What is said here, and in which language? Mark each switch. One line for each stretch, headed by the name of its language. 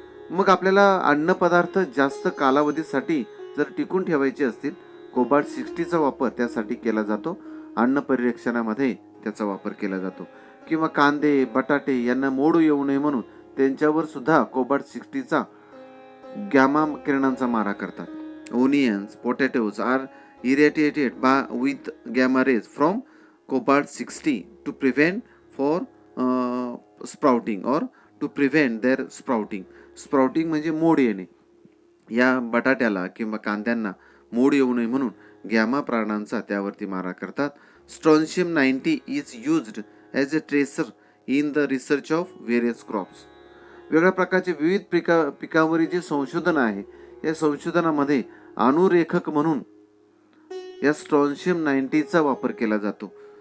Marathi: मग आपल्याला अन्नपदार्थ जास्त कालावधीसाठी जर टिकून ठेवायचे असतील, कोबाल्ट-60चा वापर त्यासाठी केला जातो. अन्न परिरक्षणामध्ये त्याचा वापर केला जातो. किंवा कांदे, बटाटे यांना मोड येऊ नये म्हणून त्यांच्यावर सुद्धा कोबाल्ट-60चा गॅमा किरणांचा मारा करतात.
English: Onions, potatoes are irradiated with gamma rays from cobalt-60 to prevent for sprouting or to prevent their sprouting.
Marathi: Sprouting म्हणजे मोड येणे. या बटाट्याला किंवा कांद्यांना मोड येऊ नये म्हणून गॅमा प्राणांचा त्यावरती मारा करतात.
English: Strontium 90 is used as a tracer in the research of various crops.
Marathi: वेगळ्या प्रकारचे विविध पिकावरील जे संशोधन आहे या संशोधनामध्ये अनुरेखक म्हणून या स्ट्रॉन्शियम 90चा वापर केला जातो.